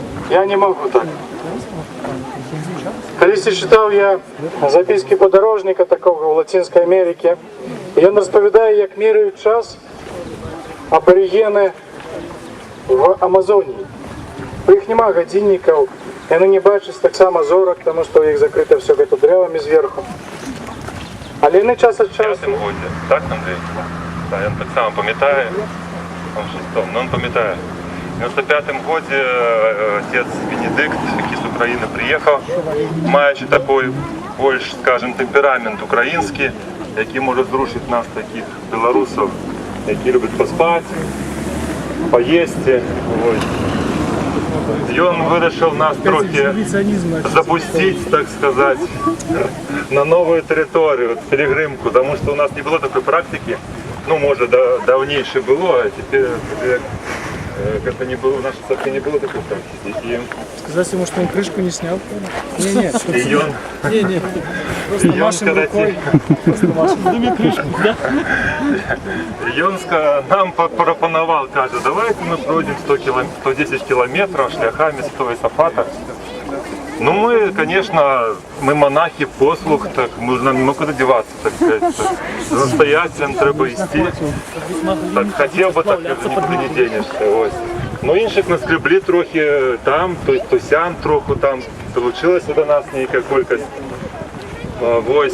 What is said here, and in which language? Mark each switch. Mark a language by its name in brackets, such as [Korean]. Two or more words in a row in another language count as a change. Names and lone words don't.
[Russian] Я не могу так. [Ukrainian] Колись читав я записки подорожника такого в Латинській Америці. І він розповідає, як міряють час аборигени в Амазонії. У них нема годинників, і вони не бачать так само зорок, тому що у них закрито [Russian] все это [Ukrainian] деревами зверху. Але вони час від часу... Так, Андрій? Так, він так само пам'ятає, [Russian] он шестом, но он пам'ятає. В 95-м году отец [Ukrainian] Венедикт, який з України приїхав, маючи такий більш, скажімо, темперамент український, який може зрушити нас, таких білорусів, які люблять поспати, поїсти. І він вирішив нас трохи запустити, так сказати, на нову територію, пилигримку, тому що у нас не було такої практики. Ну, може, давніше було, а тепер [Russian] как-то не было, в нашей церкви не было такой практики. Сказать ему, что он крышку не снял? Не-не. Не-не. Просто машем рукой. Просто машем крышку, да? И он нам пропоновал, каже, давайте мы пройдем 110 километров шляхами Святого Иосафата. Ну, мы, конечно, мы монахи, [Ukrainian] послух, так нам нема куди [Russian] деваться, так сказать. [Ukrainian] За настоятелем треба йти. Так, хотів би, так нікуди не денешся. Ось. Ну, інших наскребли трохи там, то сям трохи там, долучилася до нас некая кількість. Ось.